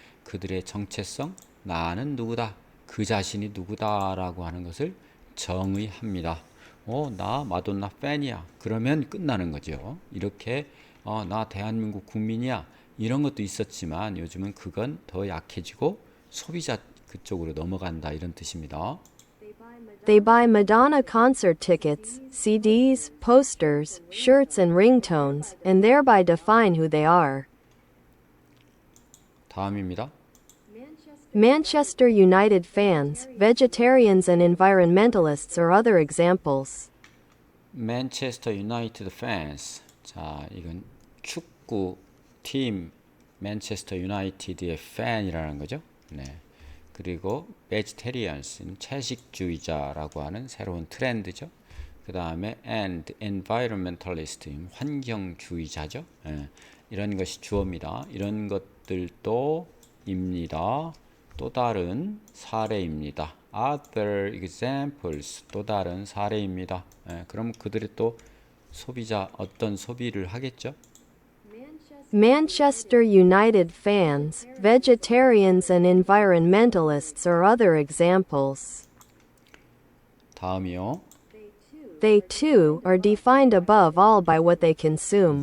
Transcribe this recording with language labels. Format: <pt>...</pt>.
<ko>그들의 정체성 나는 누구다 그 자신이 누구다라고 하는 것을 정의합니다. 나 마돈나 팬이야. 그러면 끝나는 거죠. 이렇게 나 대한민국 국민이야. 이런 것도 있었지만 요즘은 그건 더 약해지고 소비자 그쪽으로 넘어간다 이런 뜻입니다.</ko> <en>They buy Madonna concert tickets, CDs, posters, shirts, and ringtones, and thereby define who they are.</en> <ko>다음입니다.</ko> <en>Manchester United fans, vegetarians, and environmentalists are other examples. Manchester United fans.</en> <ko>자, 이건 축구 팀 맨체스터 유나이티드의 팬이라는 거죠. 네. 그리고 vegetarians는 채식주의자라고 하는 새로운 트렌드죠. 그 다음에 and environmentalist 환경주의자죠. 예, 이런 것이 주어입니다. 이런 것들도 입니다. 또 다른 사례입니다.</ko> <en>Other examples</en> <ko>또 다른 사례입니다. 예, 그럼 그들이 또 소비자 어떤 소비를 하겠죠?</ko> <en>Manchester United fans, vegetarians, and environmentalists are other examples.</en> <ko>다음이요.</ko> <en>They too are defined above all by what they consume.</en>